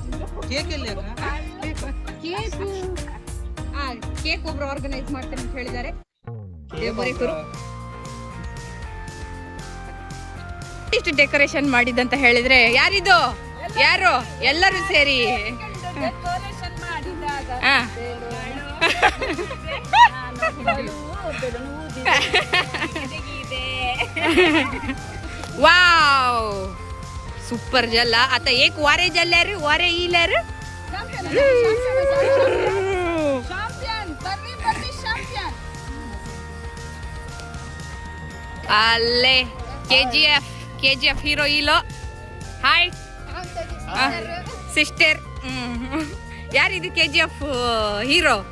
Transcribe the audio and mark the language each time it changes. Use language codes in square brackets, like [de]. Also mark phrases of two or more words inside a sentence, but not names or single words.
[kn] ಕೇಕ್ ಎಲ್ಲಿ ಅಕ್ಕ? ಕೇಕ್ ಒಬ್ರು ಆರ್ಗನೈಸ್ ಮಾಡ್ತಾರೆ ಅಂತ ಹೇಳಿದ್ದಾರೆ. ದೇವರಿಕರು ಇಷ್ಟು ಡೆಕೋರೇಷನ್ ಮಾಡಿದಂತ ಹೇಳಿದ್ರೆ ಯಾರಿದು? ಯಾರು? ಎಲ್ಲರೂ ಸೇರಿ [en] wow super [kok] जल्ला आता एक वारे जल्ल्यार वारे इल्यार [kn] ಅಲ್ಲೇ KGF ಹೀರೋ ಇಲ್ಲೋ. [en] hi sister. [kn] ಯಾರಿದು KGF ಹೀರೋ?